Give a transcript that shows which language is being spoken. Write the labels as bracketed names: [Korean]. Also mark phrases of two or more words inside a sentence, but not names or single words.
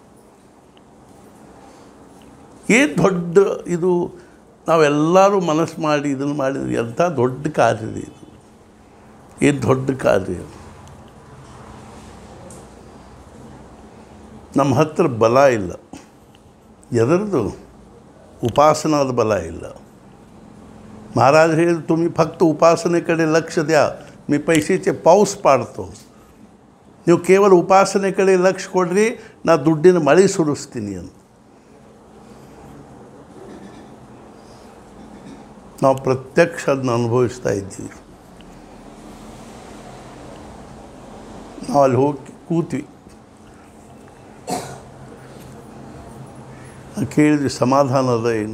[Kannada] ಏನು ದೊಡ್ಡ ಇದು, ನಾವೆಲ್ಲರೂ ಮನಸ್ಸು ಮಾಡಿ ಇದನ್ನು ಮಾಡಿದ್ವಿ. ಎಂಥ ದೊಡ್ಡ ಕಾರ್ಯ ಇದು, ಏನು ದೊಡ್ಡ ಕಾರ್ಯ. ನಮ್ಮ ಹತ್ರ ಬಲ ಇಲ್ಲ, ಎದರದು ಉಪಾಸನಾದ ಬಲ ಇಲ್ಲ. [Marathi] महाराज हे तुम्ही फक्त उपासनेकडे लक्ष द्या, मी पैशाचे पाऊस पाडतो. [Kannada] ನೀವು ಕೇವಲ ಉಪಾಸನೆ ಕಡೆ ಲಕ್ಷ್ಯ ಕೊಡ್ರಿ, ನಾ ದುಡ್ಡಿನ ಮಳೆ ಸುರಿಸ್ತೀನಿ ಅಂತ. ನಾವು ಪ್ರತ್ಯಕ್ಷ ಅದನ್ನ ಅನುಭವಿಸ್ತಾ ಇದ್ದೀವಿ. ನಾವು ಅಲ್ಲಿ ಹೋಗಿ ಕೂತ್ವಿ, ಕೇಳಿದ್ವಿ ಸಮಾಧಾನ ಅದ ಏನು?